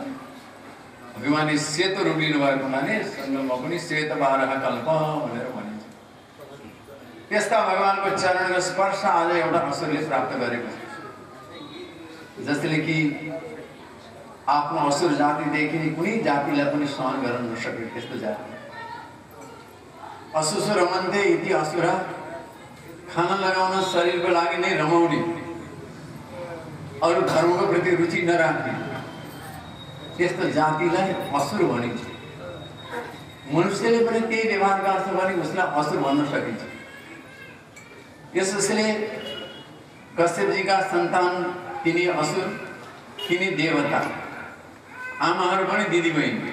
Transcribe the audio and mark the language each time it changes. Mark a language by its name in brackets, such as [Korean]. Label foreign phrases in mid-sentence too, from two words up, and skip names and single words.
[Nepali] भगवानले सेतो रूप लिनुभएको हुनाले सङ्गममा पनि श्वेतवाराह कल्प भनेर भनिन्छ। त्यस्ता भगवानको चरणको स्पर्श आज एउटा असुरले प्राप्त गरेको छ। जसले कि आफ्नो असुर जातिदेखि कुनै जातिलाई पनि सहन गर्न नसके त्यस्तो जाति। [Sanskrit] असुसु रमन्ते इति असुरा, [Nepali] खाना लगाउन शरीरको लागि नै रमाउने, अरू धर्मको प्रति रुचि नराख्ने त्यस्तो जातिलाई असुर भनिन्छ। मनुष्यले पनि त्यही व्यवहार गर्छ भने उसलाई असुर भन्न सकिन्छ। यसले कश्यपजीका सन्तान तिनी असुर, तिनी देवता, आमाहरू पनि दिदीबहिनी।